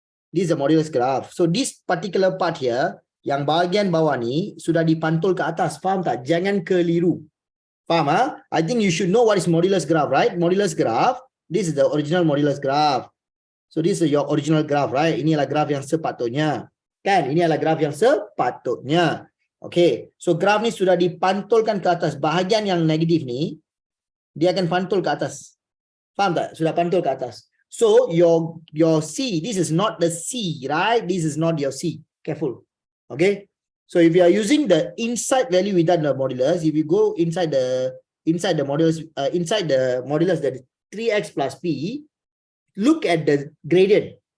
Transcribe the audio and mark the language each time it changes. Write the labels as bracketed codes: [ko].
[en] This is a modulus graph. So this particular part here, [ms] yang bahagian bawah ni, sudah dipantul ke atas. Faham tak? Jangan keliru. Faham? [en] I think you should know what is modulus graph, right? Modulus graph, this is the original modulus graph. So this is your original graph, right? [ms] Ini adalah graph yang sepatutnya. Kan? Ini adalah graph yang sepatutnya. Okay. So graph ni sudah dipantulkan ke atas. Bahagian yang negatif ni, dia akan pantul ke atas. Faham tak? Sudah pantul ke atas. [en] So your C, this is not the C, right? This is not your C. Careful. Okay. So if you are using the inside value without the modulus, if you go inside the modulus, that is 3x plus p, look at the gradient.